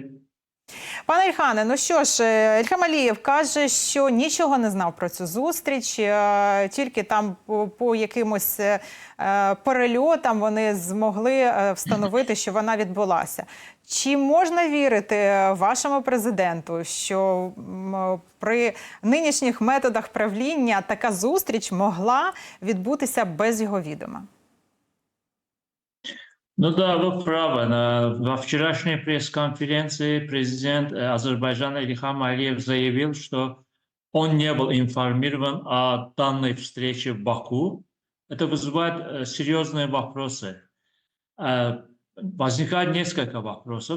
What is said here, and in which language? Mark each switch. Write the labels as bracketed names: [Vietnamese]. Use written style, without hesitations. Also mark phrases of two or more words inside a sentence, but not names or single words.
[Ukrainian] Пане Ельхане, ну що ж, Ільхам Алієв каже, що нічого не знав про цю зустріч, тільки там по якимось перельотам вони змогли встановити, що вона відбулася. Чи можна вірити вашому президенту, що при нинішніх методах правління така зустріч могла відбутися без його відома? [Russian] Ну да, вы правы. Во вчерашней пресс-конференции президент Азербайджана Ильхам Алиев заявил, что он не был информирован о данной встрече в Баку. Это вызывает серьезные вопросы. Возникает несколько вопросов.